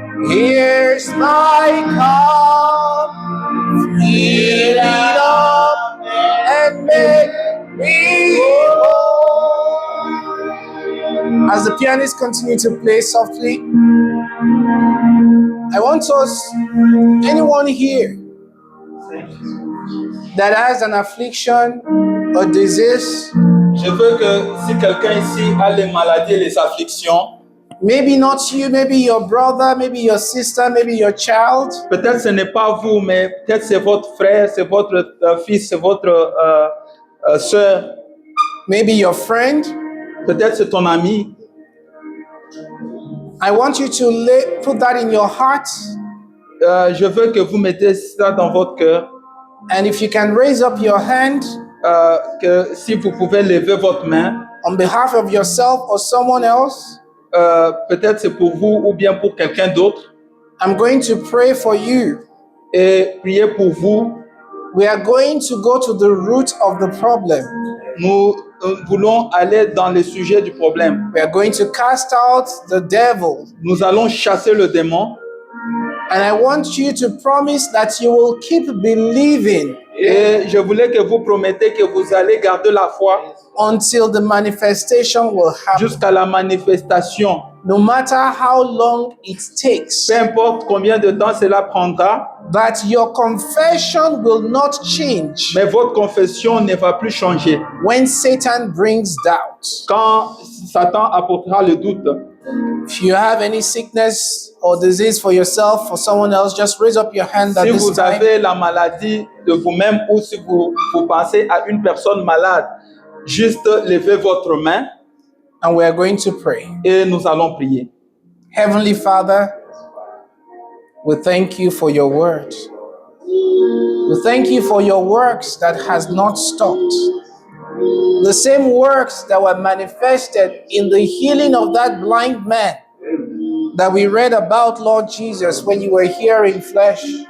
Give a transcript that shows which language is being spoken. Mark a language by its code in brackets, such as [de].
[en] Here's my cup, fill it up and make me whole. As the pianist continues to play softly, I want us, anyone here that has an affliction or disease, [fr] Je veux que si quelqu'un ici a les maladies et les afflictions, [en] maybe not you, maybe your brother, maybe your sister, maybe your child, [fr] peut-être ce n'est pas vous, mais peut-être c'est votre frère, c'est votre fils, c'est votre soeur, [en] maybe your friend, [fr] peut-être c'est ton ami. [en] I want you to put that in your heart. [fr] Je veux que vous mettez ça dans votre cœur, [en] And if you can raise up your hand [fr] que si vous pouvez lever votre main, [en] on behalf of yourself or someone else, [fr] peut-être c'est pour vous ou bien pour quelqu'un d'autre, [en] I'm going to pray for you. [fr] et prier pour vous. [en] We are going to go to the root of the problem. [fr] Nous voulons aller dans le sujet du problème. [en] We are going to cast out the devil. [fr] Nous allons chasser le démon. [en] And I want you to promise that you will keep believing [fr] Et je voulais que vous promettez que vous allez garder la foi [en] until the manifestation will happen. [fr] jusqu'à la manifestation. [en] No matter how long it takes, [fr] Peu importe combien de temps cela prendra, [en] that your confession will not change [fr] mais votre confession ne va plus changer. [en] when Satan brings doubt. [fr] Quand Satan apportera le doute, [en] If you have any sickness or disease for yourself, for someone else, just raise up your hand at [fr] si [en] this [fr] vous [en] time. [fr] avez la maladie de vous-même ou si vous pensez à une personne malade, juste levez votre main [en] And we are going to pray. [fr] et nous allons prier. [en] Heavenly Father, we thank you for your word. We thank you for your works that has not stopped. The same works that were manifested in the healing of that blind man that we read about, Lord Jesus, when you were here in flesh.